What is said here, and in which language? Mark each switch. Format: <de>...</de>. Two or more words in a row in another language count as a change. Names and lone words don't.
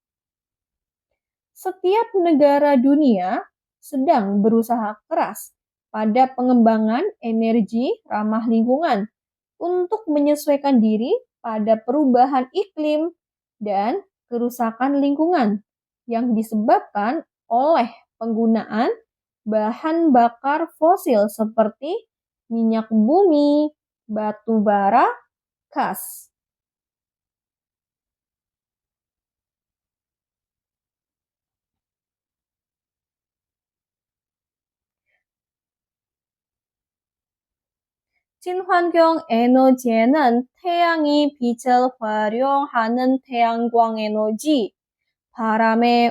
<id>Setiap negara dunia sedang berusaha keras pada pengembangan energi ramah lingkungan untuk menyesuaikan diri pada perubahan iklim dan kerusakan lingkungan yang disebabkan oleh penggunaan bahan bakar fosil seperti minyak bumi, batu bara, gas.</id> <ko>친환경 에너지에는 태양이 빛을 활용하는 태양광 에너지, 바람의</ko>